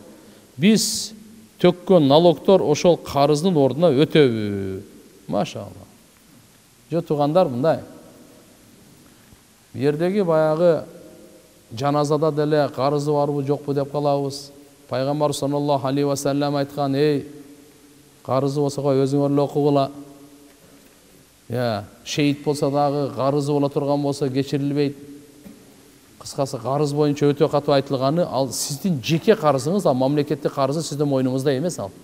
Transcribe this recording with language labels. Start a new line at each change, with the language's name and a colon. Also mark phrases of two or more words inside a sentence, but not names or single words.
Kyrgyz: Биз төккөн налогдор ошол карыздын ордуна өтөбү? Машалла. Жо туугандар мындай. Жердеги баягы жаназада деле карызы барбы жокпу деп калабыз. Пайгамбар
Arabic: صلى الله عليه وسلم
Kyrgyz: айткан: "Эй, карызы болсо өзүңөр эле окугула. Шейит болсо дагы карызы бола турган болсо кечирилбейт." Кыскасы карыз боюнча өтө катуу айтылганы, ал сиздин жеке карызыңыз, ал мамлекеттик карызы сиздин мойнуңузда эмес ал.